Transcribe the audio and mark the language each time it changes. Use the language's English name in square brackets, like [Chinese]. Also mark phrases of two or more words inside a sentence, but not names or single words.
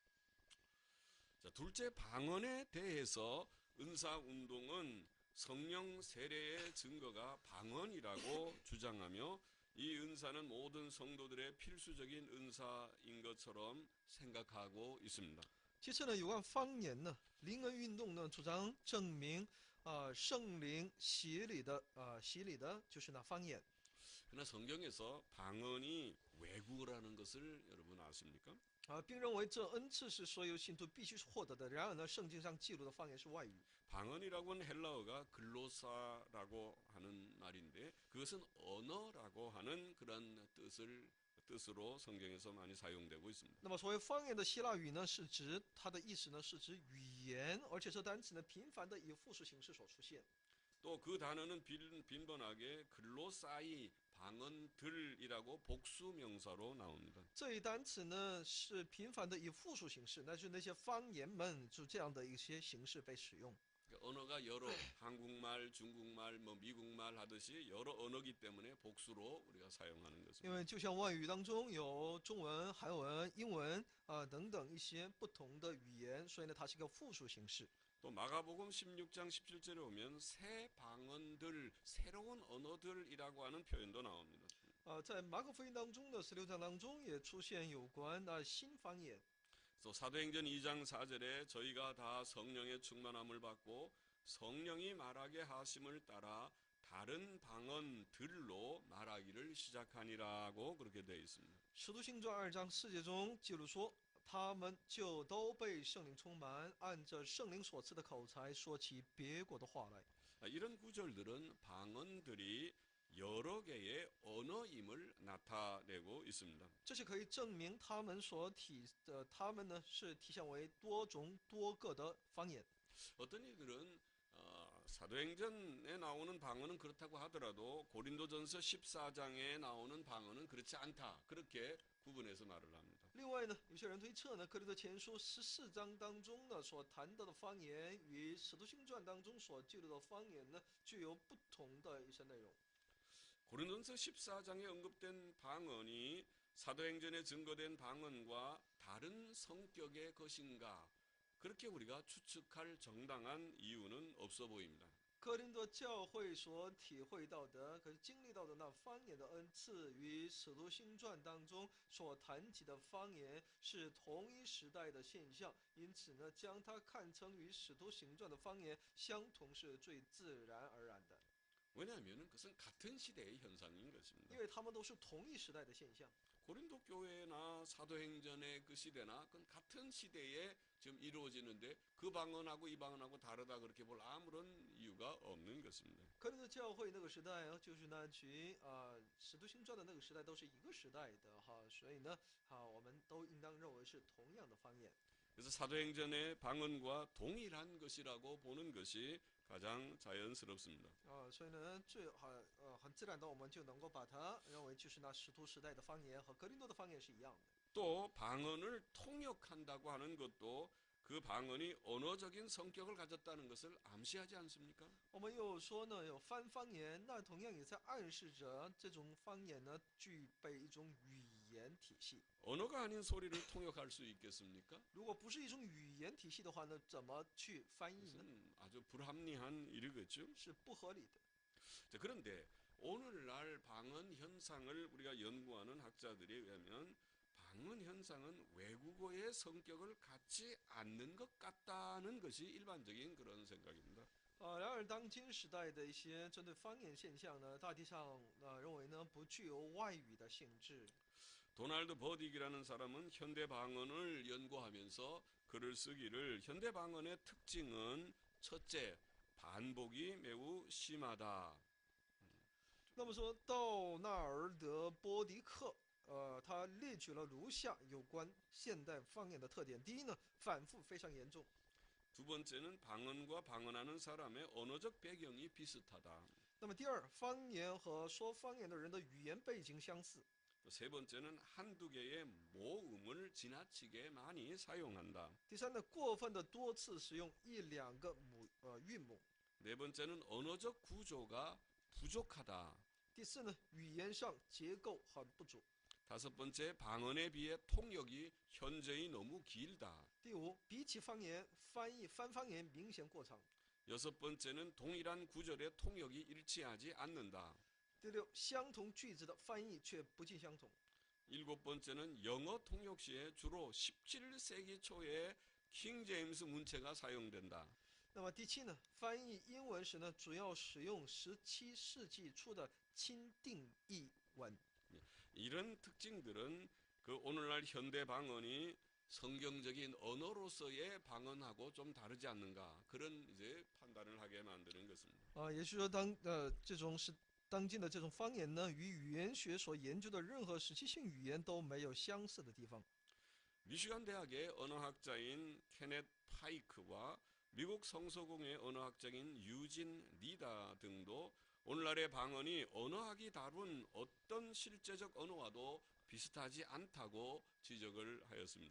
[Korean] 자, 둘째 방언에 대해서 은사운동은 성령 세례의 증거가 방언이라고 주장하며 이 은사는 모든 성도들의 필수적인 은사인 것처럼 생각하고 있습니다. [Chinese] 其次呢，有关方言呢，灵恩运动呢主张证明圣灵洗礼的就是那方言。 [Korean] 그러나 성경에서 방언이 외국어라는 것을 여러분 아십니까? [Chinese] 并认为这恩赐是所有信徒必须获得的。然而呢，圣经上记录的方言是外语。 [Korean] 방언이라고는 헬라어가 글로사라고 하는 말인데 그것은 언어라고 하는 그런 뜻으로 성경에서 많이 사용되고 있습니다. [Chinese] 那么所谓方言的希腊语呢，是指它的意思呢是指语言，而且这单词呢频繁的以复数形式所出现。 [Korean] 또 그 단어는 빈번하게 글로사이 방언들이라고 복수 명사로 나옵니다. [Chinese] 这一单词呢是频繁的以复数形式，那就是那些方言们就这样的一些形式被使用。 [Korean] 언어가 여러 한국말, 중국말, 뭐 미국말 하듯이 여러 언어기 때문에 복수로 우리가 사용하는 [Chinese] 因 [Korean] 것입니다. [Chinese] 为就像外语当中有中文、韩文、英文等等一些不同的语言，所以呢它是一个复数形式。 [Korean] 또 마가복음 16장 17절에 오면 새 방언들, 새로운 언어들이라고 하는 표현도 나옵니다. [Chinese] 在马可福音当中的16章当中也出现有关新方言。 [Korean] 또 사도행전 2장 4절에 저희가 다 성령의 충만함을 받고 성령이 말하게 하심을 따라 다른 방언들로 말하기를 시작하니라고 그렇게 되어 있습니다. [Chinese] 使徒行传2章4节中记录说，他们就都被圣灵充满，按着圣灵所赐的口才说起别国的话来。 [Korean] 이런 구절들은 방언들이 여러 개의 언어임을 나타내고 있습니다. [Chinese] 这是可以证明他们他们呢是体现为多种多个的方言。 [Korean] 어떤 이들은 사도행전에 나오는 방언은 그렇다고 하더라도 고린도전서 14장에 나오는 방언은 그렇지 않다. 그렇게 구분해서 말을 합니다. [Chinese] 另外呢，有些人推测呢，哥林多前书14章当中呢所谈到的方言，与使徒行传当中所记录的方言呢，具有不同的一些内容。 [Korean] 고린도전서 14장에 언급된 방언이 사도행전에 증거된 방언과 다른 성격의 것인가? 그렇게 우리가 추측할 정당한 이유는 없어 보입니다. [Chinese] 哥林多教会所体会到的，可是经历到的那方言的恩赐，与使徒行传当中所谈及的方言是同一时代的现象，因此呢，将它看成与使徒行传的方言相同是最自然而然的， [Korean] 왜냐하면 그것은 같은 시대의 현상인 것입니다. [Chinese] 因为他们都是同一时代的现象。 [Korean] 고린도 교회나 사도행전의 그 시대나 그건 같은 시대에 지금 이루어지는데 그 방언하고 이 방언하고 다르다 그렇게 볼 아무런 이유가 없는 것입니다. [Chinese] 哥林多教会那个时代就是那与使徒行传的那个时代都是一个时代的哈，所以呢，我们都应当认为是同样的方言。 [Korean] 그래서 사도행전의 방언과 동일한 것이라고 보는 것이 가장 자연스럽습니다. [Chinese] 所以呢，很自然的，我们就能够把它认为就是那使徒时代的方言和哥林多的方言是一样的。 [Korean] 또 방언을 통역한다고 하는 것도 그 방언이 언어적인 성격을 가졌다는 것을 암시하지 않습니까? [Chinese] 我们又说呢，有翻方言，那同样也在暗示着这种方言呢具备一种语言体系。 [Korean] 언어가 아닌 소리를 통역할 수 있겠습니까? [Chinese] 如果不是一种语言体系的话呢，怎么去翻译呢？ [Korean] 그것은 아주 불합리한 일이겠죠. [Chinese] 是不合理的。 [Korean] 자, 그런데 오늘날 방언 현상을 우리가 연구하는 학자들에 의하면 방언 현상은 외국어의 성격을 갖지 않는 것 같다는 것이 일반적인 그런 생각입니다. [Chinese] 然而当今时代的一些针对方言现象呢，大体上认为呢不具有外语的性质。 [Korean] 도널드 버딕이라는 사람은 현대 방언을 연구하면서 글을 쓰기를 현대 방언의 특징은 첫째, 반복이 매우 심하다. [Chinese] 那么说道纳尔德波迪克，他列举了如下有关现代方言的特点：第一呢，反复非常严重； [Korean] 두 번째는 방언과 방언하는 사람의 언어적 배경이 비슷하다. [Chinese] 那么第二，方言和说方言的人的语言背景相似； [Korean] 세 번째는 한두 개의 모음을 지나치게 많이 사용한다. [Chinese] 第三呢，过分的多次使用一两个韵母； [Korean] 네 번째는 언어적 구조가 부족하다. [Chinese] 第四呢，语言上结构很不足； [Korean] 다섯 번째, 방언에 비해 통역이 현저히 너무 길다. [Chinese] 第五，比起方言，翻方言明显过长； [Korean] 여섯 번째는 동일한 구절의 통역이 일치하지 않는다. [Chinese] 第六，相同句子的翻译却不尽相同； [Korean] 일곱 번째는 영어 통역 시에 주로 17세기 초에 킹 제임스 문체가 사용된다. [Chinese] 那么第七呢，翻译英文时呢，主要使用17世纪初的钦定译文。 [Korean] 이런 특징들은 그 오늘날 현대 방언이 성경적인 언어로서의 방언하고 좀 다르지 않는가 그런 이제 판단을 하게 만드는 것입니다. [Chinese] 也就是说这种是当今的这种方言呢，与语言学所研究的任何时期性语言都没有相似的地方。 [Korean] 미시간 대학의 언어학자인 케넷 파이크와 미국 성서공회 언어학자인 유진 리다 등도 오늘날의 방언이 언어학이 다룬 어떤 실제적 언어와도 비슷하지 않다고 지적을 하였습니다.